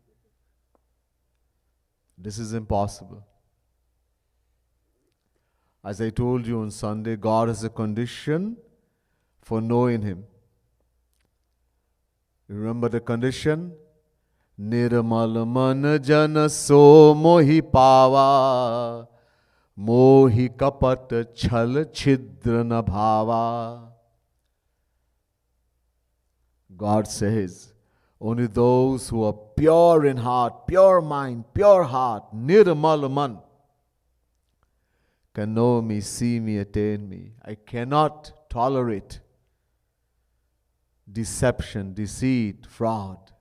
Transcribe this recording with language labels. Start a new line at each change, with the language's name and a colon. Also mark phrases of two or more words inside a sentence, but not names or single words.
English: This is impossible. As I told you on Sunday, God has a condition for knowing Him. You remember the condition?
Awadhi: निर्मल मन जन सो मोहि पावा, मोहि कपट छल छिद्र न भावा.
English: God says, only those who are pure in heart, pure mind, pure heart,
Awadhi: निर्मल मन,
English: can know me, see me, attain me. I cannot tolerate deception, deceit, fraud.